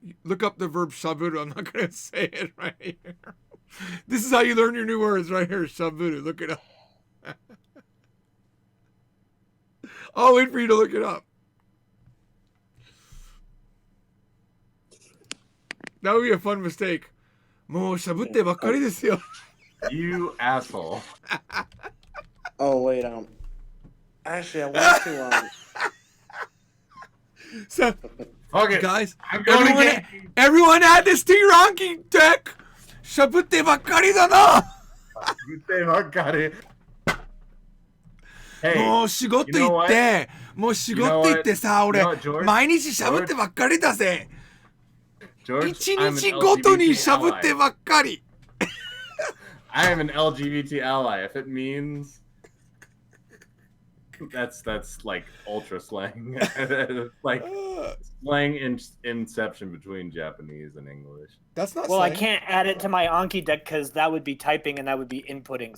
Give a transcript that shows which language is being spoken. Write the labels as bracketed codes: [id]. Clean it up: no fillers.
[en] Look up the verb しゃぶる. I'm not going to say it right here. This is how you learn your new words right here. しゃぶる.Look it up. I'll wait for you to look it up. That would be a fun mistake. [ja] もうしゃぶってばっかりですよ. [en] You asshole. Oh wait, actually I want to So, okay, guys, everyone add this to your Anki deck. [ja] しゃぶってばっかりだな. しゃぶってばっかり. [en] Hey, [ja] もう仕事行って、もう仕事行ってさ、俺、毎日しゃぶってばっかりだぜ。一日ごとにしゃぶってばっかり。 [en] I am an LGBT ally. If it means that's like ultra slang, like slang inception between Japanese and English. That's not. Well, slang. I can't add it to my Anki deck because that would be typing and that would be inputting.